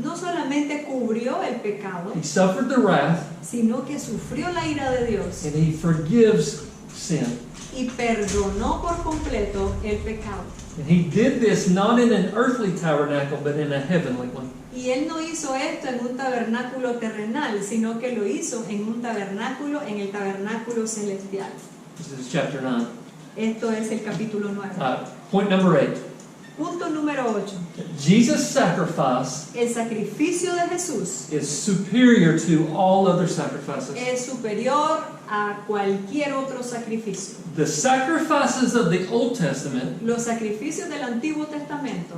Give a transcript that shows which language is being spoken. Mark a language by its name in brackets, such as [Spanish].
[Spanish] no solamente cubrió el pecado, [English] he suffered the wrath, [Spanish] sino que sufrió la ira de Dios [English] and he forgives sin. [Spanish] y perdonó por completo el pecado. [English] And he did this not in an earthly tabernacle, but in a heavenly one. [Spanish] Y él no hizo esto en un tabernáculo terrenal, sino que lo hizo en un tabernáculo, en el tabernáculo celestial. [English] This is chapter 9. [Spanish] Esto es el capítulo 9. [English] Point number 8. [Spanish] Punto número 8. [English] Jesus' sacrifice [Spanish] El sacrificio de Jesús [English] is superior to all other sacrifices. [Spanish] es superior a cualquier otro sacrificio. [English] The sacrifices of the Old Testament [Spanish] Los sacrificios del Antiguo Testamento